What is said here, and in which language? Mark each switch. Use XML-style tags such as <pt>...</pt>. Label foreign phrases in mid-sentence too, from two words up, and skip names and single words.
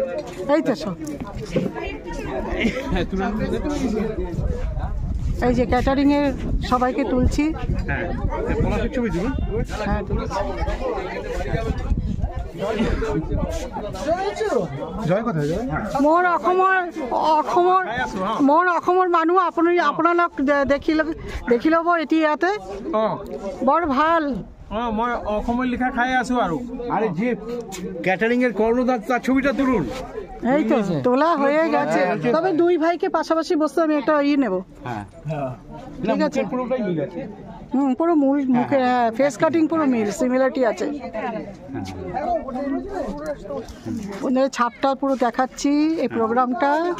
<bn>এই তো সব, হ্যাঁ, তুলে নিন। এই যে ক্যাটারিং এর সবাইকে তুলছি। হ্যাঁ, পলাশের ছবি তুলুন। হ্যাঁ, তুলেছি। জয় কোথায় জয়?</bn> <as>মোৰ অসমৰ মানুহ আপোনালোক দেখি ল'ব এতিয়া ইয়াতে, বৰ ভাল। মই অসমৰ লিখা খাই আছো আৰু।</as> <bn>আরে যে ক্যাটারিং এর কর্ণধার তার ছবিটা তুলুন। এই তো তোলা হয়ে গেছে, তবে দুই ভাইকে পাশাপাশি বসতে আমি একটা নেব। হ্যাঁ, ঠিক আছে, পুরোটাই মিল আছে। পুরো মুখে</bn> <en>face cutting</en> <bn>পুরো মিল, সিমিলারিটি আছে। ওদের ছাপটা পুরো দেখাচ্ছি এই প্রোগ্রামটা।</bn>